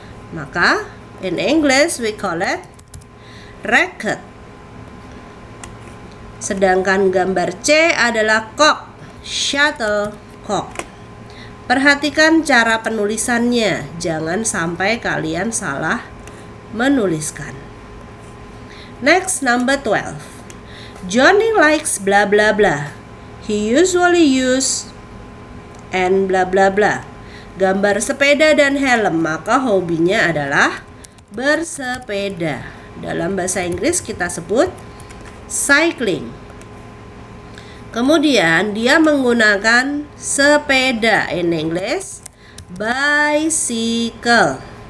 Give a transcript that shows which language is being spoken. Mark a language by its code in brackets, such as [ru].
[id] Maka [en] in English we call it racket. [id] Sedangkan gambar C adalah cock, shuttlecock. Perhatikan cara penulisannya, jangan sampai kalian salah menuliskan. [en] Next, number 12. Johnny likes bla bla bla. He usually use and bla bla bla. [id] Gambar sepeda dan helm, maka hobinya adalah bersepeda. Dalam bahasa Inggris kita sebut cycling. Kemudian dia menggunakan sepeda, [en] in English bicycle.